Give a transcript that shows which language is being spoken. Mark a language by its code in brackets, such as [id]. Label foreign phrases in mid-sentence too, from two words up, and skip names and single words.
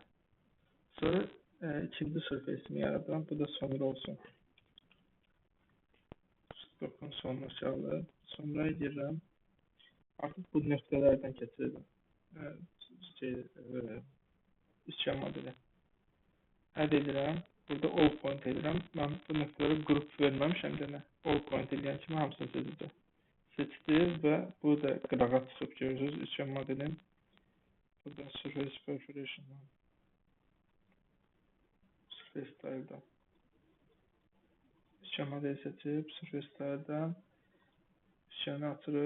[az] Sonra ikinci surface'imi yaradıram. Bu da sonra olsun. Stokun sonuna çağırır. Sonra girirəm. Artıq bu nöqtələrdən keçirəcəm. Üçgen modeli. Add edirəm. Burada [en] all point [az] edirəm. Mən bu nöqtələrə qrup verməmişəm denə. [en] All point [az] eləyən kimi hamısını seçəcək. Seçdi və bu da qırağa çıxıb görürsünüz. Üçgen modelin burada [en] surface perforation [az] var. [en] Surface style'dan. [az] Üçgen modeli seçib [en] surface style'dan [az] üçgeni açırıq.